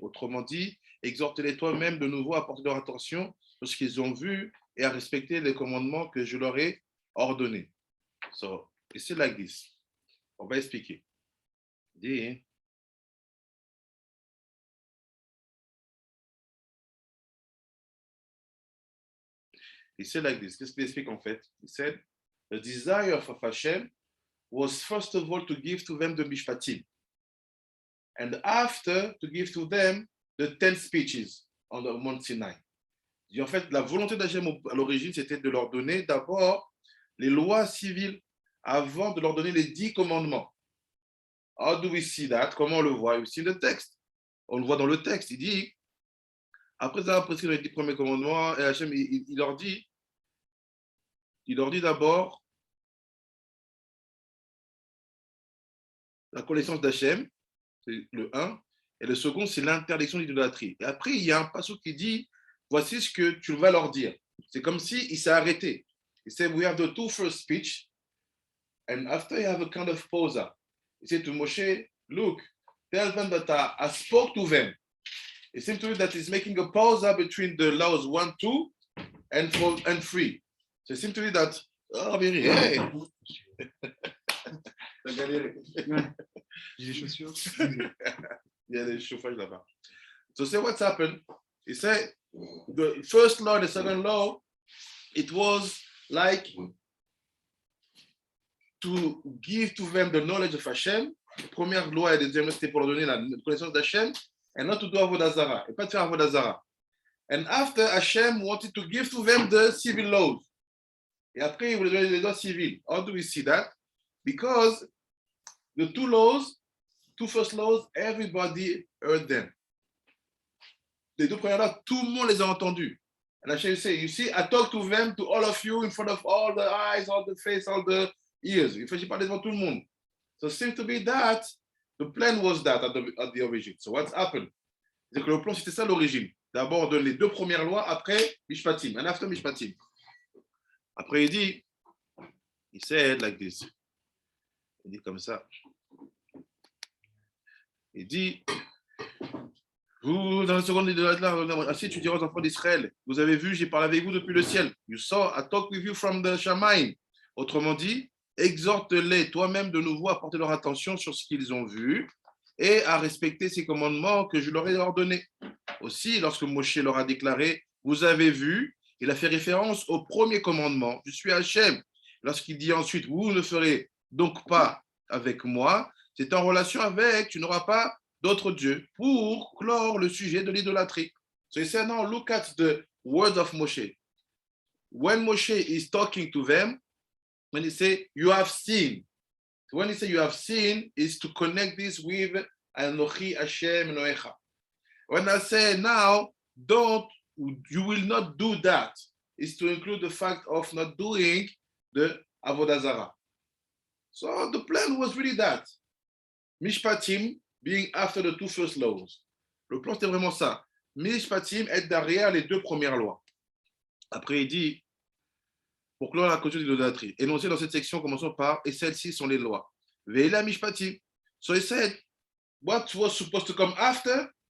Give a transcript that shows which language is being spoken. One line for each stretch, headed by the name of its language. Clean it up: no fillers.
French: Autrement dit, exhortez-les toi-même de nouveau à porter leur attention sur ce qu'ils ont vu et à respecter les commandements que je leur ai ordonnés.
English: So, it's like this.
French: On va expliquer. Dis.
English: He said like this.
French: Qu'est-ce qu'il explique en fait?
English: He said, the desire of Hashem was first of all to give to them the Mishpatim. And after, to give to them the 10 speeches on the Mount Sinai.
French: Et en fait, la volonté d'Hachem à l'origine, c'était de leur donner d'abord les lois civiles avant de leur donner les 10 commandements.
English: How do we see that?
French: Comment on le voit?
English: We see the text.
French: On le voit dans le texte. Il dit, après avoir prescrit les 10 premiers commandements, et Hachem, il leur dit d'abord la connaissance d'Hachem, c'est le 1, et le second, c'est l'interdiction de l'idolâtrie. Et après, il y a un passage qui dit, voici ce que tu vas leur dire. C'est comme s'il s'est arrêté.
English: Il said, we have the 2 first speech, and after you have a kind of pause. He said to Moshe, look, tell them that I spoke to them. It seems to me that he's making a pause between the laws 1, 2, and 3. So it seems to me that, oh, Mary, hey.
French: T'as galéré. J'ai les chaussures. Il y a des chauffages là-bas.
English: So say what's happened. He said, the first law, the second law, it was like to give to them the knowledge of Hashem.
French: La première loi et la deuxième, c'était pour leur donner la connaissance d'Hachem, et
English: not to do Avodah Zarah,
French: et pas de faire Avodah Zarah.
English: And after, Hashem wanted to give to them the civil laws.
French: Et après, il voulait donner les lois civiles.
English: How do we see that? Because the two first laws, everybody heard them.
French: Les deux premières lois, tout le monde les a entendus.
English: And Hashem say, you see, I talk to them, to all of you, in front of all the eyes, all the face, all the ears.
French: Il fait, j'ai parlé devant tout le monde.
English: So it seems to be that the plan was that at the origin. So what's happened?
French: C'est que le plan, c'était ça l'origine. D'abord, on donne les deux premières lois, après Mishpatim,
English: and after Mishpatim.
French: Après, il
English: said like this.
French: Il dit comme ça. Il dit, vous, dans la seconde de là, ainsi tu diras aux enfants d'Israël, vous avez vu, j'ai parlé avec vous depuis le ciel.
English: You saw, I talked with you from the Shamaim.
French: Autrement dit, exhorte-les toi-même de nouveau à porter leur attention sur ce qu'ils ont vu et à respecter ces commandements que je leur ai ordonnés. Aussi, lorsque Moshe leur a déclaré, vous avez vu, il a fait référence au premier commandement, je suis Hachem. Lorsqu'il dit ensuite, vous ne ferez donc pas avec moi, c'est en relation avec, tu n'auras pas d'autres dieux, pour clore le sujet de l'idolâtrie.
English: So he said, now look at the words of Moshe. When Moshe is talking to them, when he say, you have seen, when he say you have seen, is to connect this with Anochi Hashem Noecha. When I say now, you will not do that, is to include the fact of not doing the Avodah Zarah. So the plan was really that. Mishpatim being after the two first laws.
French: Le plan, c'était vraiment ça. Mishpatim être derrière les deux premières lois. Après, il dit, pour clore la culture de l'idolâtrie, énoncé dans cette section, commençons par, et celles-ci sont les lois.
Hebrew: Ve'ela Mishpatim.
English: So he said, what was supposed to come after?